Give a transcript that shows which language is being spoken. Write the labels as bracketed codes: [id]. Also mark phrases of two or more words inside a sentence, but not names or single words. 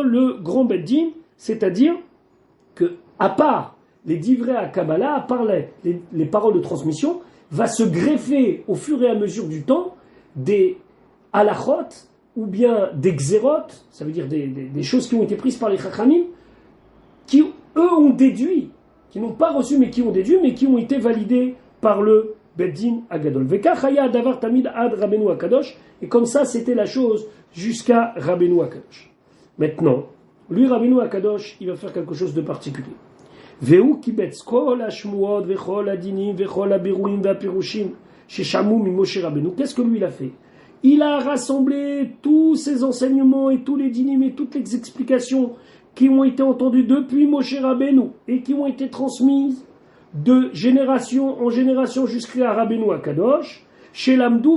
[fr] le grand Beddin, c'est-à-dire que, à part les [he] דברי הקבלה, [fr] à part les paroles de transmission, va se greffer au fur et à mesure du temps des halachot ou bien des xérot, ça veut dire des choses qui ont été prises par les chachamim, qui eux ont déduit, qui n'ont pas reçu mais qui ont déduit, mais qui ont été validées par le [he] בית דין הגדול. וכך היה דבר תמיד עד רבנו הקדוש, [fr] et comme ça c'était la chose jusqu'à Rabbeinu Akadosh. Maintenant, lui Rabbeinu Akadosh, il va faire quelque chose de particulier. [he] והוא קיבץ כל השמועות וכל הדינים וכל הבירורים והפירושים ששמעו ממשה רבנו. [fr] Qu'est-ce que lui il a fait? Il a rassemblé tous ces enseignements et tous les dinim et toutes les explications qui ont été entendues depuis Moshe Rabbeinu et qui ont été transmises de génération en génération jusqu'à Rabbeinu Akadosh, chez l'Amdou